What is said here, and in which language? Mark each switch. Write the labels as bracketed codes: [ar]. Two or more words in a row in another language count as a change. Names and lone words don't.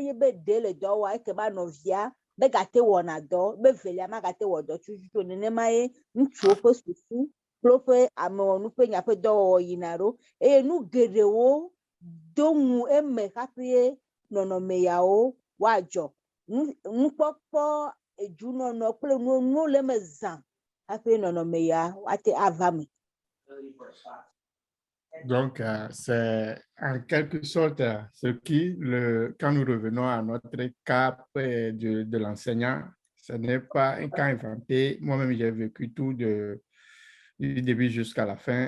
[ee] ye be de le dɔ wa eke ba nɔvia be gate wɔna dɔ be velia ma gate wɔ dɔ tututu nenema ye ŋutsuwo ƒe susu kple woƒe amewɔnu ƒe nya ƒe dɔwɔwɔ yina ɖo eye nu geɖewo do ŋu eme hafi nɔnɔme yawo woadzɔ nukpɔkpɔ edunɔnɔ kple nuwo le me zã hafi nɔnɔme ya woate ava me. [fr] Donc, c'est en quelque sorte ce qui, quand nous revenons à notre cas de l'enseignant, ce n'est pas un cas inventé. Moi-même, j'ai vécu tout du début jusqu'à la fin.